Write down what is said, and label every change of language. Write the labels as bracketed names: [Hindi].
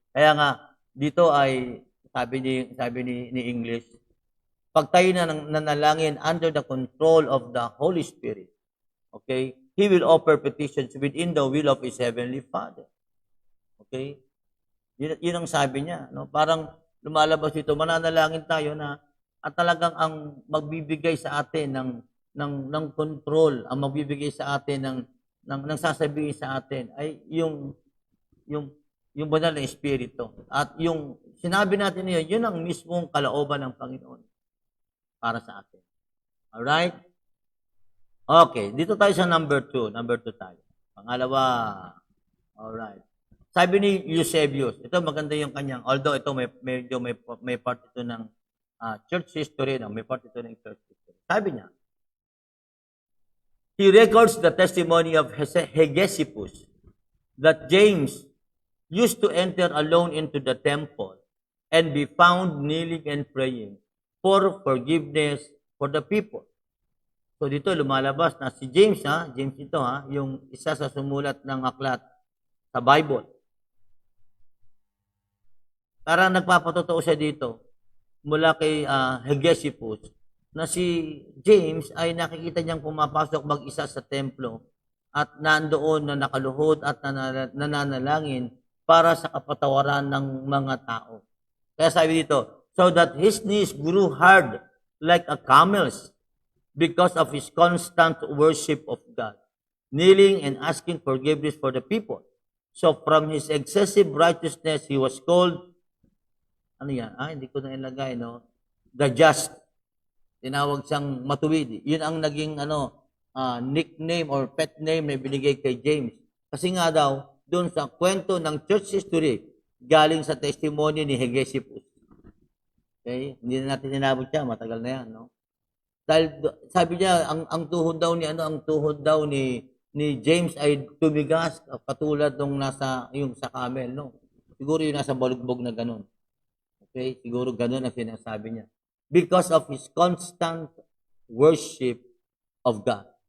[Filipino] Kaya nga, dito ay, sabi ni English, pag tayo nanalangin [English] under the control of the Holy Spirit, okay, He will offer petitions within the will of His Heavenly Father. [Filipino] Okay? Yun ang sabi niya. Parang, lumalabas ito, mananalangin tayo na at talagang ang magbibigay sa atin ng control, ang magbibigay sa atin ng sasabihin sa atin ay yung banal na espiritu. At yung sinabi natin yun ang mismong kalooban ng Panginoon para sa atin. Alright? Okay, dito tayo sa number 2. Number 2 tayo. Pangalawa. Alright. Sabi ni Eusebius, ito maganda yung kanyang, although ito may part ito ng church history, may part ito ng church history. Sabi niya, [English] he records the testimony of Hegesippus, that James used to enter alone into the temple and be found kneeling and praying for forgiveness for the people. [Filipino] So dito lumalabas na si James, James ito, yung isa sa sumulat ng aklat sa Bible. Parang nagpapatotoo siya dito mula kay Hegesippus na si James ay nakikita niyang pumapasok mag-isa sa templo at nandoon na nakaluhod at nananalangin para sa kapatawaran ng mga tao. Kaya sabi dito, [English] so that his knees grew hard like a camel's because of his constant worship of God, kneeling and asking forgiveness for the people. So from his excessive righteousness, he was called, [Filipino] ano yan? Hindi ko na ilagay, no? [English] The just. [Filipino] Tinawag siyang matuwid. Yun ang naging nickname or pet name na binigay kay James. Kasi nga daw, doon sa kwento ng church history, galing sa testimony ni Hegesippus. Okay? Hindi na natin inabot siya, matagal na yan, no? Dahil sabi niya, ang tuhod daw ni James ay tumigas katulad nung yung sa camel, no? Siguro yung nasa balugbog na ganun. Okay? Siguro ganun ang sinasabi niya. [English] Because of his constant worship of God.